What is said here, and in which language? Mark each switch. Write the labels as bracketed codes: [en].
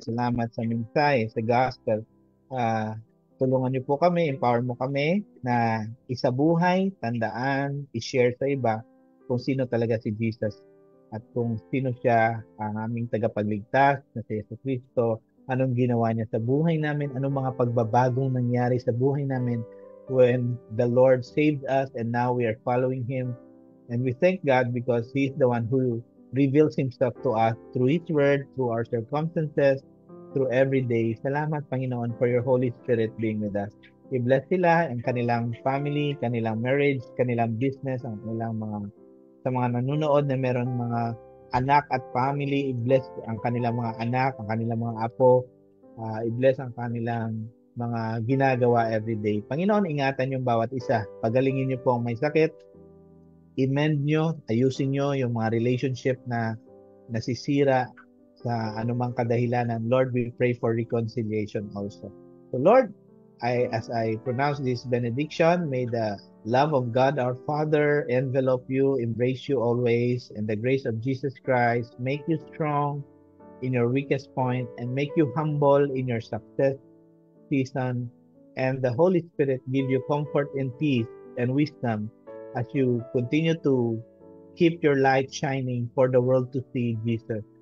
[tl] Salamat sa mensahe, sa gospel. Tulungan niyo po kami, empower mo kami na isabuhay, tandaan, i-share sa iba kung sino talaga si Jesus at kung sino siya ang aming tagapagligtas na si Yesu Cristo, anong ginawa niya sa buhay namin, anong mga pagbabagong nangyari sa buhay namin [en] when the Lord saved us and now we are following Him. And we thank God because He is the one who reveals Himself to us through His Word, through our circumstances, through every day. [tl] Salamat, Panginoon, [en] for your Holy Spirit being with us. [tl] I-bless sila, ang kanilang family, kanilang marriage, kanilang business, ang kanilang sa mga nanonood na meron mga anak at family, i-bless ang kanilang mga anak, ang kanilang mga apo, i-bless ang kanilang mga ginagawa everyday. Panginoon, ingatan yung bawat isa. Pagalingin niyo po ang may sakit, i-mend nyo, ayusin nyo yung mga relationship na nasisira sa anumang kadahilanan. [en] Lord, we pray for reconciliation also. So Lord, as I pronounce this benediction, may the love of God our Father envelop you, embrace you always, and the grace of Jesus Christ make you strong in your weakest point and make you humble in your success season, and the Holy Spirit give you comfort and peace and wisdom as you continue to keep your light shining for the world to see Jesus.